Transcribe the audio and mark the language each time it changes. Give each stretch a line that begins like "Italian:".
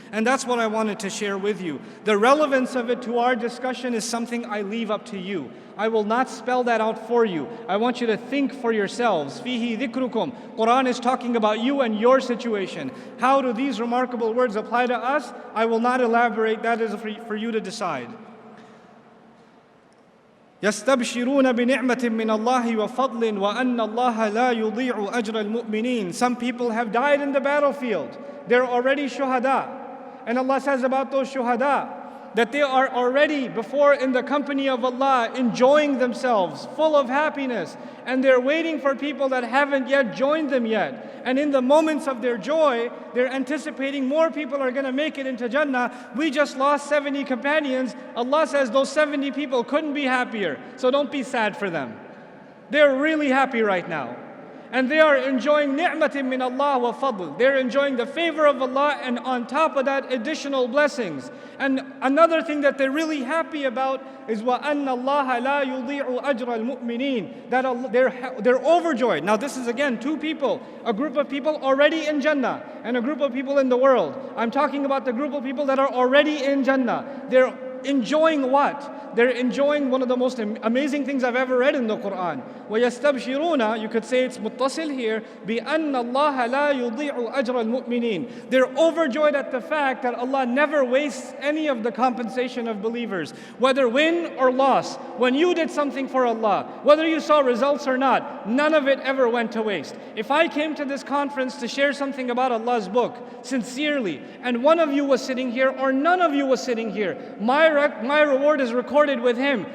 English: And that's what I wanted to share with you. The relevance of it to our discussion is something I leave up to you. I will not spell that out for you. I want you to think for yourselves.
Arabic: Fihi dhikrukum.
English: Quran is talking about you and your situation. How do these remarkable words apply to us? I will not elaborate. That is for you to decide.
Arabic: يستبشرون بنعمة من الله وفضل وأن الله لا يضيع أجر المؤمنين.
English: Some people have died in the battlefield. They're already shuhada. And Allah says about those shuhada that they are already before in the company of Allah, enjoying themselves, full of happiness. And they're waiting for people that haven't yet joined them yet. And in the moments of their joy, they're anticipating more people are going to make it into Jannah. We just lost 70 companions. Allah says those 70 people couldn't be happier. So don't be sad for them. They're really happy right now. And they are enjoying
Arabic: ni'matin min Allah wa fadl.
English: They're enjoying the favor of Allah, and on top of that, additional blessings. And another thing that they're really happy about is
Arabic: وَأَنَّ اللَّهَ لَا يُضِيعُ أَجْرَ الْمُؤْمِنِينَ.
English: That they're overjoyed. Now this is again two people, a group of people already in Jannah and a group of people in the world. I'm talking about the group of people that are already in Jannah. They're enjoying what? They're enjoying one of the most amazing things I've ever read in the Quran.
Arabic: وَيَسْتَبْشِرُونَ,
English: you could say it's muttasil here,
Arabic: بِأَنَّ اللَّهَ لَا يُضِيعُ أَجْرَ الْمُؤْمِنِينَ.
English: They're overjoyed at the fact that Allah never wastes any of the compensation of believers, whether win or loss. When you did something for Allah, whether you saw results or not, none of it ever went to waste. If I came to this conference to share something about Allah's book, sincerely, and one of you was sitting here or none of you was sitting here, my reward is recorded with Him.